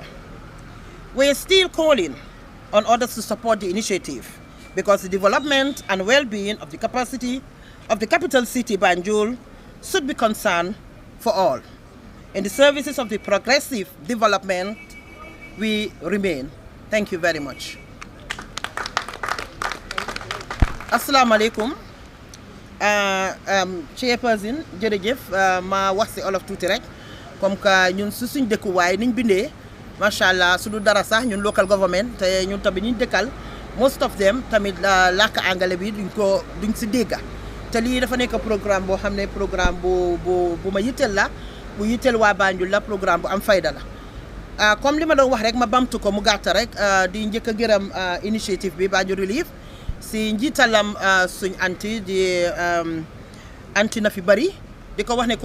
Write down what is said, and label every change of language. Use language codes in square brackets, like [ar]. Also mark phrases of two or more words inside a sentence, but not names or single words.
[en] We are still calling on others to support the initiative because the development and well-being of the capacity of the capital city, Banjul, should be concern for all. In the services of the progressive development, we remain. Thank you very much. [ar] Assalamu alaikum. [en] Chairperson, [wo] jërëjëf ma wax ci olof tuuti rek [fr] comme que [wo] ñun suñ dëkkuwaay niñ bindee macha allah su du dara sax ñun [en] local government [wo] te ñun tamit ñu dëkkal [en] most of them [wo] tamit làkk anglais bi duñ ci dégga te lii dafa nekk programme boo xam ne programme bu ma yitteel la bu yitteel waa Banjul la programme bu am fayda la comme li ma doon wax rek ma bamtu ko mu gàtt rek di njëkk a gërëm initiative bi Banjul Relief si njiitalam suñ anti di anti na fi bari di ko wax ne ko